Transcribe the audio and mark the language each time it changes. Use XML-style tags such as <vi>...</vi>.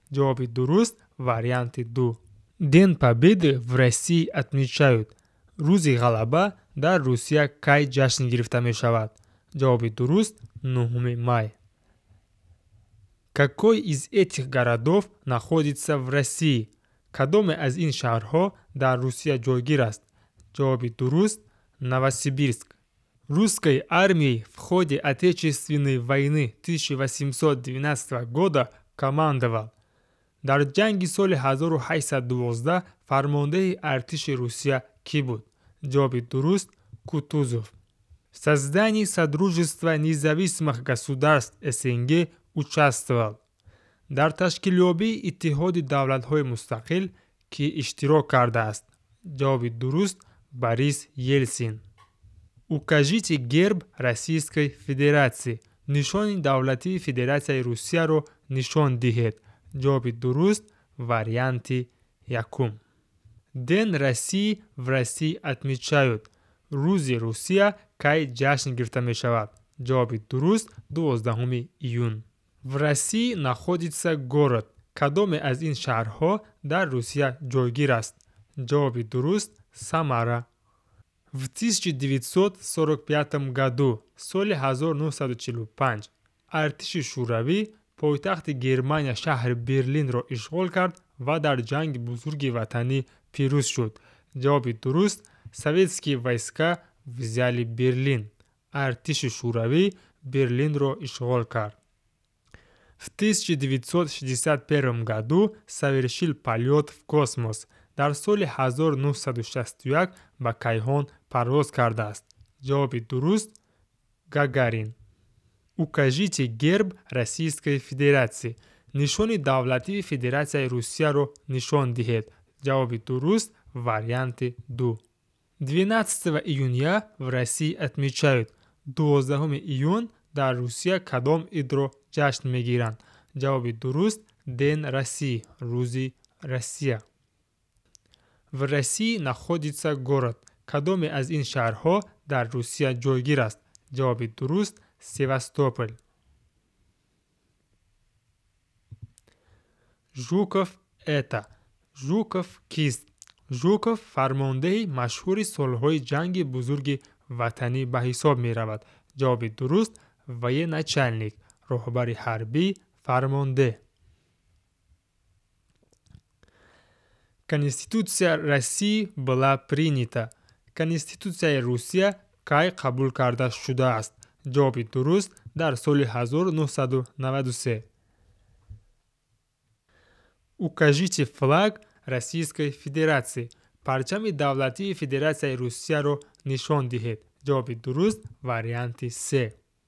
<tg>ҷавоби дуруст варианти 2.</tg> <ru>Ден Победы в России отмечают.</ru> <tg>Рӯзи ғалаба дар Русия кай ҷашн гирифта мешавад? ҷавоби дуруст 9 май.</tg> <ru>Какой из этих городов находится в России?</ru> <tg>Кадоме аз ин шаҳрҳо дар Русия ҷойгир аст? ҷавоби дуруст Новосибирск.</tg> <ru>Русской армией в ходе Отечественной войны 1812 года командовал.</ru> <tg>Дар ҷанги соли 1812 фармондеҳи артиши Русия кӣ буд? ҷавоби дуруст Кутузов.</tg> <ru>В создании Содружества независимых государств СНГ участвовал.</ru> <tg>Дар ташкилёбии Иттиҳоди давлатҳои мустақил кӣ иштирок кардааст? ҷавоби дуруст Борис Ельсин.</tg> <ru>Укажите герб Российской Федерации.</ru> <tg>Нишони давлатии Федерацияи Русияро нишон диҳед. ҷавоби дуруст варианти 1.</tg> <ru>Ден России в России отмечают.</ru> <tg>Рӯзи Русия кай ҷашн гирифта мешавад? ҷавоби дуруст 12 июн.</tg> <ru>В России находится город.</ru> <tg>Кадоме аз ин шаҳрҳо дар Русия ҷойгир аст? ҷавоби дуруст Самара.</tg> <ru>В 1945 году,</ru> <tg>соли 1945, артиши шӯравӣ пойтахти Германия шаҳри Берлинро ишғол кард ва дар ҷанги бузурги ватанӣ пирӯз шуд. ҷавоби дуруст</tg> <ru>советские войска взяли Берлин.</ru> <tg>Артиши шӯравӣ Берлинро ишғол кард.</tg> <ru>В 1961 году совершил полет в космос.</ru> <tg>Дар соли 1961 ба Кайҳон парвоз кардааст? ҷавоби дуруст Гагарин.</tg> <ru>Укажите герб Российской Федерации.</ru> <tg>Нишони давлатии Федерацияи Русияро нишон диҳед. ҷавоби дуруст варианти 2.</tg> <ru>12 июня в России отмечают.</ru> <tg>12 июн дар Русия кадом идро ҷашн мегиранд? ҷавоби дуруст</tg> <ru>Ден России,</ru> <tg>рӯзи Россия.</tg> <ru>В России находится город.</ru> <tg>Кадоме аз ин шаҳрҳо дар Русия ҷойгир аст? ҷавоби дуруст Севастополь.</tg> <ru>Жуков это.</ru> <tg>Жуков кист? Жуков фармондеҳи машҳури солҳои ҷанги бузурги ватанӣ ба ҳисоб меравад. ҷавоби дуруст военачальник, роҳбари ҳарбӣ, фармондеҳ.</tg> <ru>Конституция России была принята.</ru> <tg>Конституцияи Русия кай қабул карда шудааст? ҷавоби дуруст дар соли 1993.</tg> <ru>Укажите флаг Российской Федерации.</ru> <tg>Парчами давлатии Федерацияи Русияро нишон диҳед. ҷавоби дуруст варианти 3.</tg>